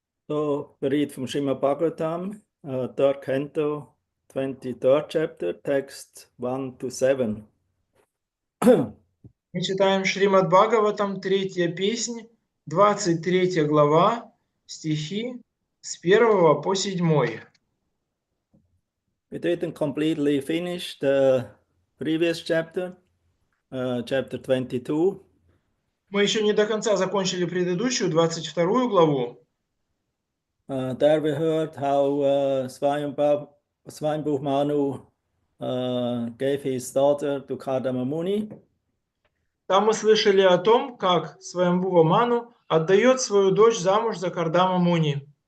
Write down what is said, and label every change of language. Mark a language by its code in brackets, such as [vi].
[en] So we read from Srimad Bhagavatam, 3rd canto, 23rd chapter, text 1-7. [ru] Мы читаем Шримад Бхагаватам, 3-я песнь, 23 глава, стихи с 1 по 7. [en] We didn't completely finish the previous chapter, chapter 22. [ru] Мы еще не до конца закончили предыдущую, 22 главу. [en] There we heard how Swayambhu Manu gave his daughter to Kardama Muni. [ru] Там мы слышали о том, как Сваямбува Ману отдает свою дочь замуж за Кардама Муни.